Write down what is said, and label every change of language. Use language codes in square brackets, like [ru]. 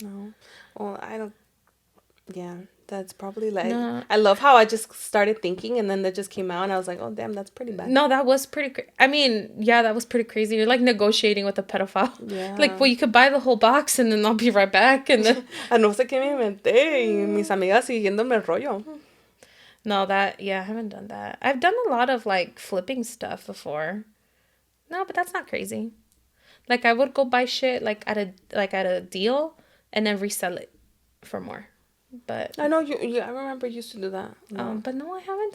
[en] No. Well, I don't. Yeah, that's probably like. No. I love how I just started thinking, and then that just came out, and I was like, "Oh, damn, that's pretty bad." No, that was pretty. I mean, yeah, that was pretty crazy. You're like negotiating with a pedophile. Yeah. Like, well, you could buy the whole box, and then I'll be right back, and then. [es] No sé qué me inventé y mis amigas siguiéndome el rollo. [en] No, I haven't done that. I've done a lot of like flipping stuff before. No, but that's not crazy. Like, I would go buy shit like at a deal, and then resell it for more. But I know you. I remember you used to do that. No. But no, I haven't.